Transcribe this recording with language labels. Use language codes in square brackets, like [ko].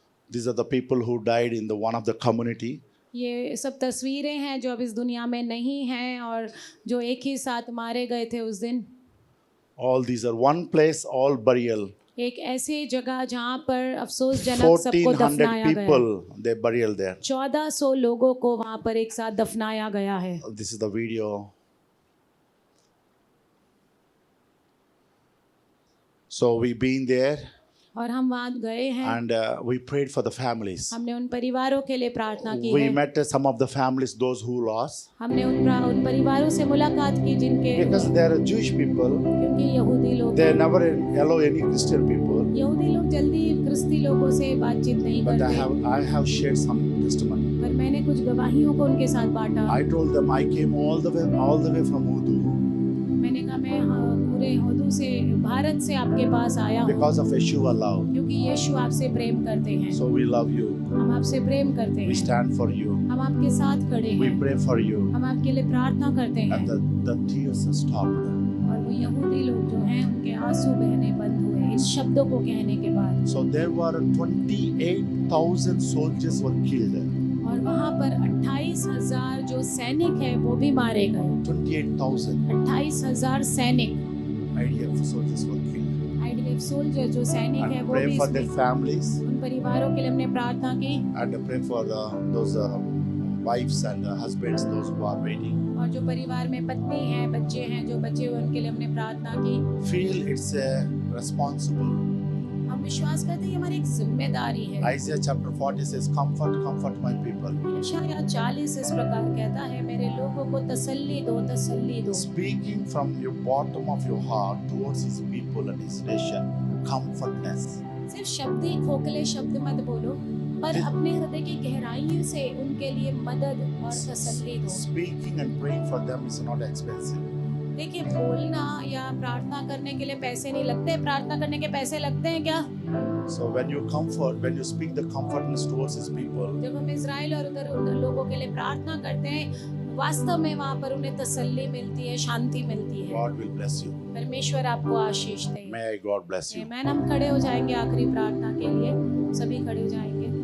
[en] These are the people who died in the one of the community. [hi] ये सब तस्वीरें हैं जो अब इस दुनिया में नहीं हैं और जो एक ही साथ मारे गए थे उस दिन। [en] All these are one place, all burial. [hi] एक ऐसी जगह जहाँ पर अफसोसजनक सबको [en] 1,400 [hi] दफनाया गया। [en] people, they burial there. [hi] 1400 लोगों को वहाँ पर एक साथ दफनाया गया है। [en] This is the video. So we been there. [hi] और हम वहाँ गए हैं, [en] and we prayed for the families. [hi] हमने उन परिवारों के लिए प्रार्थना की [en] We [hi] है। [en] met some of the families, those who lost, [hi] हमने उन परिवारों से मुलाकात की जिनके, [en] because they are Jewish people. [hi] क्योंकि यहूदी लोग [en] They never allow any Christian people. [hi] यहूदी लोग जल्दी क्रिस्ती लोगों से बातचीत नहीं [en] But [hi] करते, [en] I have shared some testimony. [hi] पर मैंने कुछ गवाहियों को उनके साथ बांटा। [en] I told them I came all the way from Urdu [hi] मैंने कहा मैं पूरे होदू से, भारत से आपके पास आया हूँ, [en] because of Yeshua love. [hi] क्योंकि यीशु आपसे प्रेम करते हैं। [en] So we love you. [hi] हम आपसे प्रेम करते [en] We [hi] हैं, [en] stand for you. [hi] हम आपके साथ खड़े [en] We [hi] हैं, [en] pray for you. [hi] हम आपके लिए प्रार्थना करते हैं। [en] And the tears stopped. [hi] और वो यहूदी लोग जो हैं उनके आंसू बहने बंद हुए इस शब्दों को कहने के बाद। [en] So there were 28,000 soldiers were killed. [hi] और वहाँ पर 28,000 जो सैनिक हैं वो भी मारे गए। [en] 28,000 [hi] 28,000 सैनिक, [en] IDF soldiers were killed. [hi] IDF soldier जो सैनिक है [en] And [hi] वो [en] pray [hi] भी [en] for their [hi] इसमें, [en] families [hi] उन परिवारों के लिए हमने प्रार्थना की। [en] and pray for those wives and husbands, those who are waiting. [hi] और जो परिवार में पत्नी हैं, बच्चे हैं जो बचे हुए, उनके लिए हमने प्रार्थना की। [en] Feel it's responsible. [hi] हम विश्वास करते हैं ये हमारी एक जिम्मेदारी है। [en] Isaiah chapter 40 says, comfort, comfort my people. [hi] यशायाह 40 इस प्रकार कहता है, मेरे लोगों को तसल्ली दो, तसल्ली दो। [en] Speaking from your bottom of your heart towards his people and his nation, comfortness. [hi] सिर्फ शब्द ही, खोखले शब्द मत बोलो, पर अपने हृदय की गहराई से उनके लिए मदद और तसल्ली दो। [en] Speaking and praying for them is not expensive. [hi] देखिए, बोलना या प्रार्थना करने के लिए पैसे नहीं लगते। प्रार्थना करने के पैसे लगते हैं क्या? [en] So when you speak the comfortness towards his people, [hi] जब हम इजराइल और उधर लोगों के लिए प्रार्थना करते हैं, वास्तव में वहाँ पर उन्हें तसल्ली मिलती है, शांति मिलती है। [en] God will bless you. [hi] परमेश्वर आपको आशीष दे। [en] May God bless you. [hi] आमीन। हम खड़े हो जाएंगे आखिरी प्रार्थना के लिए, सभी खड़े हो जाएंगे।